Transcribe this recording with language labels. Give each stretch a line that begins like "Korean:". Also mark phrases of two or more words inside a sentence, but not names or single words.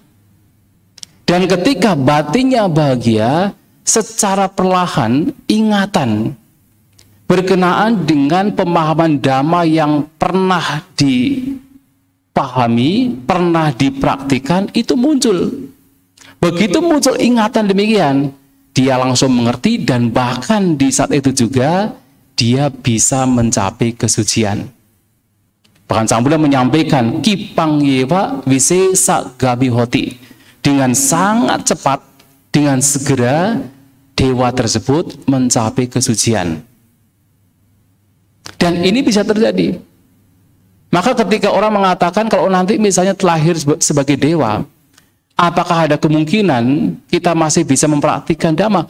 Indonesian: Dan ketika batinnya bahagia, secara perlahan ingatan berkenaan dengan pemahaman dhamma yang pernah dipahami, pernah dipraktikkan, itu muncul. Begitu muncul ingatan demikian, dia langsung mengerti, dan bahkan di saat itu juga dia bisa mencapai kesucian. Bahkan Sang Buddha menyampaikan,
Pali: kipang yewa visesa gabihoti,
Indonesian: dengan sangat cepat, dengan segera dewa tersebut mencapai kesucian. Dan ini bisa terjadi. Maka ketika orang mengatakan kalau nanti misalnya terlahir sebagai dewa, apakah ada kemungkinan kita masih bisa mempraktikkan dhamma?